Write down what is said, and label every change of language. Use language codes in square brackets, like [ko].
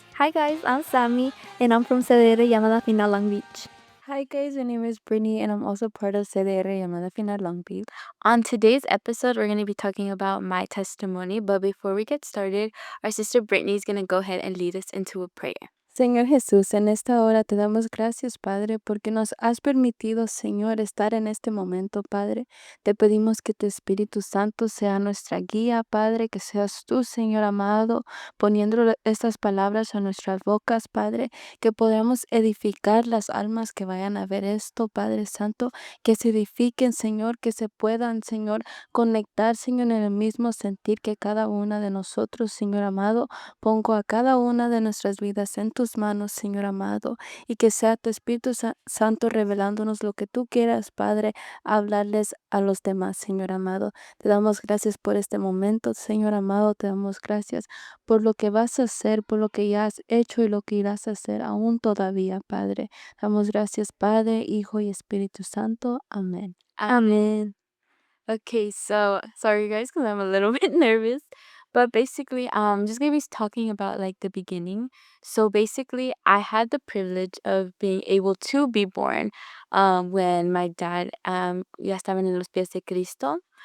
[en] Hi guys, I'm Sammy and I'm from CDR Llamada Final Long Beach. Hi guys, my name is Britney and I'm also part of CDR LLAMADA Final Long Beach. On today's episode, we're going to be talking about my testimony, but before we get started, our sister Brittany is going to go ahead and lead us into a prayer. [es] Señor Jesús, en esta hora te damos gracias, Padre, porque nos has permitido, Señor, estar en este momento, Padre. Te pedimos que tu Espíritu Santo sea nuestra guía, Padre, que seas tú, Señor amado, poniendo estas palabras a nuestras bocas, Padre, que podamos edificar las almas que vayan a ver esto, Padre Santo, que se edifiquen, Señor, que se puedan, Señor, conectar, Señor, en el mismo sentir que cada una de nosotros, Señor amado. Pongo a cada una de nuestras vidas en tus manos, Señor amado, y que sea tu Espíritu Santo revelándonos lo que tú quieras, Padre, hablarles a los demás, Señor amado. Te damos gracias por este momento, Señor amado. Te damos gracias por lo que vas a hacer, por lo que ya has hecho y lo que irás a hacer aún todavía, Padre. Damos gracias, Padre, Hijo y Espíritu Santo. Amén. [en] Amen. Okay, so sorry guys, because I'm a little bit nervous. But basically, just gonna be talking about like the beginning. So basically, I had the privilege of being able to be born, when my dad, [es] ya estaban en los pies de Cristo.